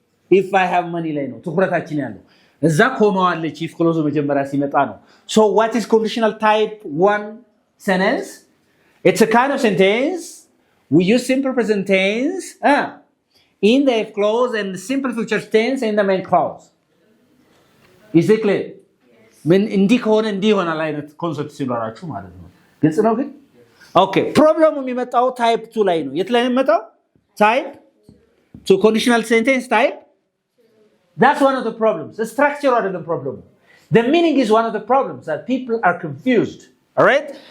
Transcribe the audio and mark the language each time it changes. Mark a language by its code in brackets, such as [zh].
[en] if I have money [am] ላይ ነው ትኩረታችን ያለው። እዛ ቆመዋለች [en] if clause [am] መጀመሪያ ሲመጣ ነው። [en] so what is conditional type 1 sentence? it's a kind of sentence we use simple present tense in the if clause and simple future tense in the main clause. is it clear? [am] ምን እንዲህ ከሆነ እንዲህ ይሆናል አይነት ኮንሰፕት ሲኖራችሁ ማለት ነው። ግልጽ ነው ግን? ኦኬ ፕሮብሌሙ የሚመጣው ታይፕ 2 ላይ ነው። የት ላይ ነው የሚመጣው? ታይፕ 2 [en] conditional sentence type. That's one of the problems. The structure [am] አይደለም [en] problem. The meaning is one of the problems that people are confused. All right?